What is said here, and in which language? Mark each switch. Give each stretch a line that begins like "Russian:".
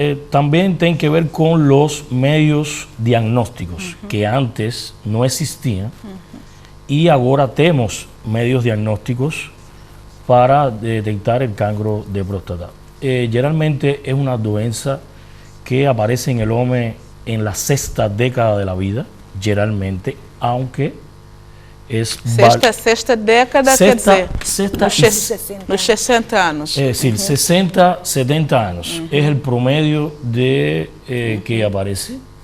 Spanish: También tiene que ver con los medios diagnósticos que antes no existían y ahora tenemos medios diagnósticos para detectar el cancro de próstata. Generalmente es una doença que aparece en el hombre en la 6ª década de la vida, generalmente, aunque es...
Portuguese: Sexta década, quer dizer, nos 60 anos.
Spanish: Es decir, 60, 70 años es el promedio de que aparece.